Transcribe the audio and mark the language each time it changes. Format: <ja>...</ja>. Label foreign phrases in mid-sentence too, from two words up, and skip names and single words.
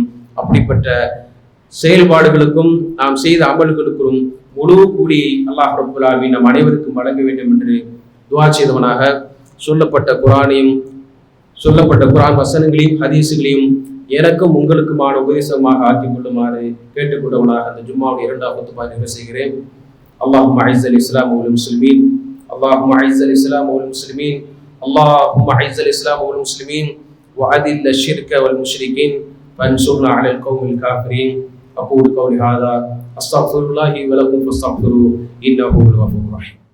<ta>அப்படிப்பட்ட செயல்பாடுகளுக்கும் நாம் செய்த அமல்களுக்கும் முழு கூடி</ta> <ar>الله رب العالمين</ar> <ta>நம் அனைவருக்கும் வழங்க வேண்டும் என்று துஆ செய்தவனாக சொல்லப்பட்ட குர்ஆன் வசனங்களையும் ஹதீஸுகளையும் எனக்கும் உங்களுக்குமான உபதேசமாக ஆக்கிக் கொள்ளுமாறு கேட்டுக்கொண்டவனாக அந்த ஜும்மாவுடைய 2வது குத்பா நிறைவு செய்கிறேன்.</ta> <ar>اللهم أعز الإسلام والمسلمين, اللهم أعز الإسلام والمسلمين, اللهم أعز الإسلام والمسلمين وأذل الشرك والمشركين وانصرنا على القوم الكافرين. أقول قولي هذا أستغفر الله ولكم فاستغفروه إنه هو الغفور الرحيم.</ar>